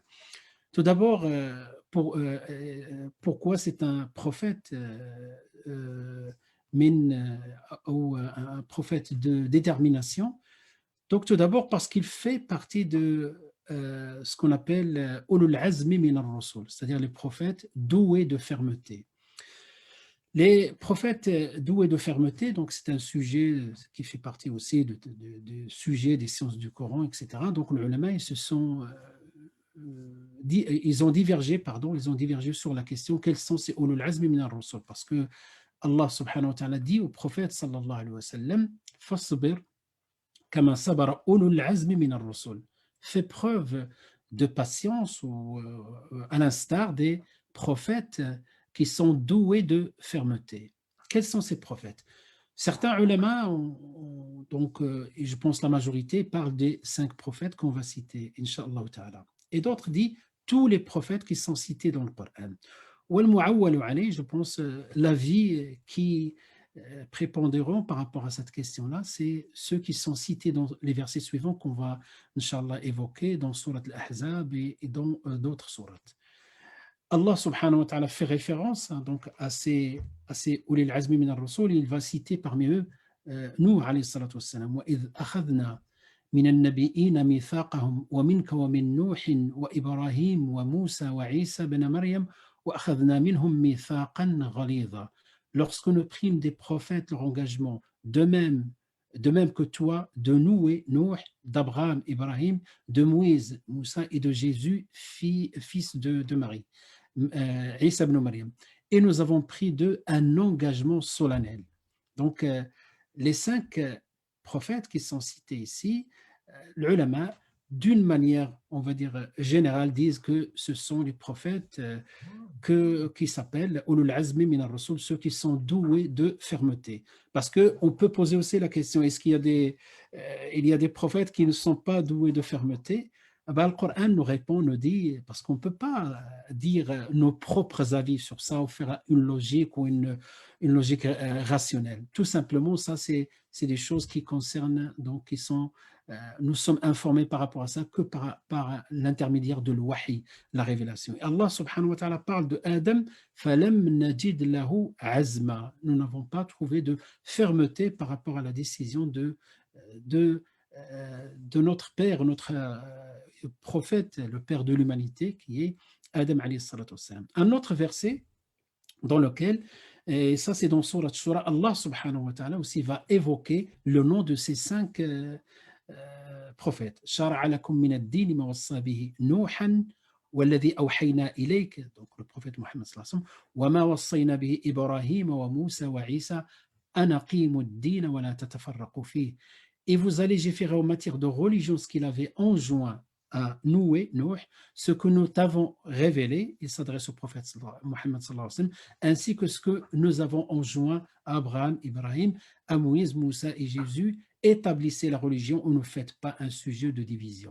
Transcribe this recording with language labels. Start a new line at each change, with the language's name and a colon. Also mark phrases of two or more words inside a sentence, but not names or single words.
French: Tout d'abord, pourquoi c'est un prophète ou un prophète de détermination? Donc tout d'abord parce qu'il fait partie de ce qu'on appelle
Arabic: أولو العزم من الرسل,
French: c'est-à-dire les prophètes doués de fermeté. Les prophètes doués de fermeté, donc c'est un sujet qui fait partie aussi de sujets des sciences du Coran, etc. Donc les ulama, ils ont divergé sur la question quels sont ces
Arabic: أولو العزم من الرسل,
French: parce que
Arabic: Allah سبحانه وتعالى
French: dit au prophète
Arabic: صلى الله عليه وسلم فاصبر كما صبر أولو العزم من الرسل,
French: fais preuve de patience ou à l'instar des prophètes qui sont doués de fermeté. Quels sont ces prophètes? Certains ulama, donc, et je pense la majorité, parlent des 5 prophètes qu'on va citer,
Arabic: إن شاء الله تعالى.
French: Et d'autres disent tous les prophètes qui sont cités dans le Coran. Je pense l'avis qui prépondérant par rapport à cette question-là, c'est ceux qui sont cités dans les versets suivants qu'on va, Inch'Allah, évoquer dans Surat Al-Ahzab et dans d'autres sourates. Allah
Arabic: سبحانه وتعالى
French: fait référence donc à ces
Arabic: أولي العزم من الرسل,
French: il va citer parmi eux
Arabic: نوح عليه الصلاة والسلام وإذ أخذنا من النبيين ميثاقهم ومنك ومن نوح وإبراهيم وموسى وعيسى ابن مريم وأخذنا منهم ميثاقا غليظا.
French: Lorsque nous prîmes des prophètes leur engagement, de même que toi, de Noué, Nuh, d'Abraham, Ibrahim, de Moïse, Moussa et de Jésus, fils de Marie. Isa ibn Maryam. Et nous avons pris d'eux un engagement solennel. Donc, les 5 prophètes qui sont cités ici, les ulama, d'une manière, on va dire, générale, disent que ce sont les prophètes qui s'appellent
Arabic: أولو العزم من الرسل,
French: ceux qui sont doués de fermeté. Parce qu'on peut poser aussi la question, est-ce qu'il y a il y a des prophètes qui ne sont pas doués de fermeté? Le Coran nous répond, nous dit, parce qu'on ne peut pas dire nos propres avis sur ça ou faire une logique ou une logique rationnelle. Tout simplement, ça, c'est des choses qui concernent, donc qui sont, nous sommes informés par rapport à ça que par l'intermédiaire de l'wahi, la révélation. Et Allah
Arabic: سبحانه وتعالى
French: parle de Adam,
Arabic: فَلَمْ نَجِدْ لَهُ عَزْمًا.
French: Nous n'avons pas trouvé de fermeté par rapport à la décision de, de notre père, notre prophète, le père de l'humanité, qui est Adam
Arabic: عليه الصلاة والسلام.
French: Un autre verset dans lequel, et ça c'est dans Surat Shura, Allah
Arabic: سبحانه وتعالى
French: aussi va évoquer le nom de ces 5 prophètes.
Arabic: شَرَعَ لَكُم مِّنَ الدِّينِ مَا وَصَّى بِهِ نُوحًا والذي أوحينا إليك,
French: donc le prophète
Arabic: Mohammed صلى الله عليه وسلم, وما وصينا به إبراهيم وموسى وعيسى أن أقيموا الدين ولا تتفرقوا فيه.
French: Et vous allez légiférer en matière de religion ce qu'il avait enjoint à Noué, Nuh, ce que nous t'avons révélé, il s'adresse au prophète Mohammed
Arabic: صلى الله عليه وسلم,
French: ainsi que ce que nous avons enjoint à Abraham, Ibrahim, à Moïse, Moussa et Jésus, établissez la religion ou ne faites pas un sujet de division.